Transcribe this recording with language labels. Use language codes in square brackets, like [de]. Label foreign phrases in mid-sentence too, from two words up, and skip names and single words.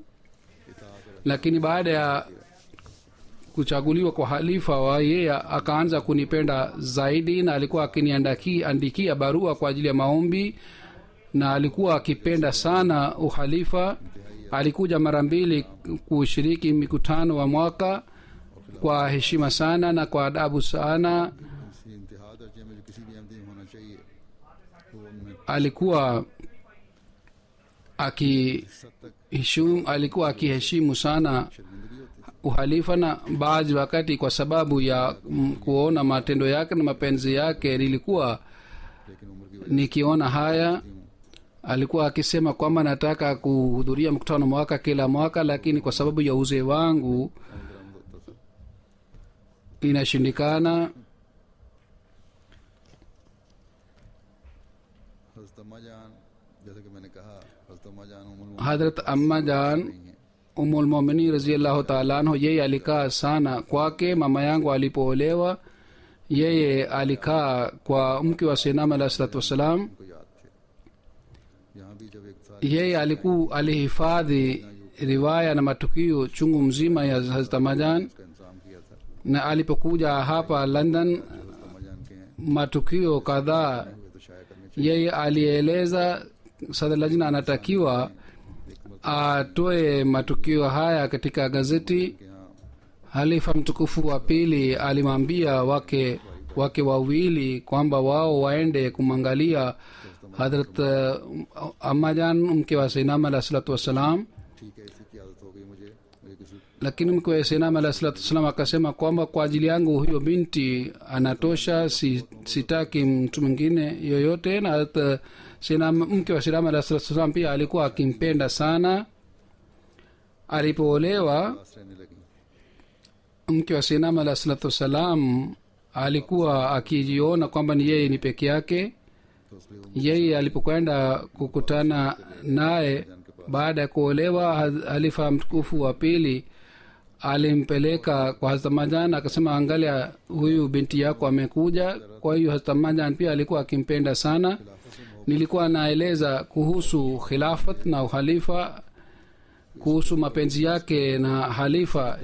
[sw] Lakini baada ya kuchaguliwa kwa halifa wa yeye akaanza kunipenda zaidi, na alikuwa akiniandikia barua kwa ajili ya maombi, na alikuwa akipenda sana uhalifa. Alikuja mara mbili kushiriki mikutano wa mwaka kwa heshima sana na kwa adabu sana. [ur] اسی انتہا درجے میں جو کسی بھی احمدی میں ہونا چاہیے وہ ان میں [sw] Alikuwa akiheshimu sana [ur] شرمندگی ہوتی [sw] uhalifa, na baadhi wakati kwa sababu ya kuona matendo yake na mapenzi yake nilikuwa [ur] تھی، لیکن عمر کی [sw] nikiona haya. Alikuwa akisema kwamba nataka kuhudhuria mkutano mwaka kila mwaka, lakini kwa sababu ya uzee wangu [ur] برآمد ہوتا تھا. [sw] inashindikana. [ur] حضرت اماں جان، جیسے کہ میں نے کہا، حضرت اماں جان [sw] Hadrat Amma Jan Ummul Mominin [ar] رضي الله تعالى عنه, [sw] yeye alikaa sana kwake. Mama yangu alipoolewa, yeye alikaa kwa mke wa Sayyidina [ar] عليه الصلاة والسلام. [ur] کو یاد تھے۔ یہاں بھی جب ایک سال [sw] Yeye alihifadhi riwaya na matukio chungu mzima ya Hazrat Amma Jan, [ur] کا انتظام کیا تھا, [sw] na alipokuja hapa London [ur] حضرت اماں جان کے ہیں [sw] matukio kadhaa [ur] ہوئے تو شائع کرنے [sw] yeye alieleza Sadr Lajna anatakiwa atoe matukio haya katika gazeti. [ur] کے یہاں [sw] Halifa mtukufu wa pili alimwambia wake wawili kwamba wao waende kumwangalia Hadrat Amma Jan mke wa Sayyidina [ar] عليه الصلاة والسلام, [ur] ٹھیک ہے، اسی کی عادت ہو گئی مجھے کسی [sw] lakini mke wa Sayyidina [ar] عليه الصلاة والسلام [sw] akasema kwamba kwa ajili yangu huyo binti anatosha, sitaki mtu mwingine yoyote. Na Hadrat mke wa Sayyidina [ar] عليه الصلاة والسلام [sw] pia alikuwa akimpenda sana. Alipoolewa [ur] پاس رہنے لگی. [sw] mke wa Sayyidina [ar] عليه الصلاة والسلام [sw] alikuwa akijiona kwamba ni yeye ni peke yake. [ur] تو اس لیے [sw] Yeye alipokwenda kukutana naye baada ya kuolewa, halifa mtukufu wa pili alimpeleka kwa Hazrat Majan, akasema angalia, huyu binti yako amekuja. Kwa hiyo Hazrat Majan pia alikuwa akimpenda sana. Nilikuwa naeleza kuhusu khilafat na uhalifa, kuhusu mapenzi yake na halifa.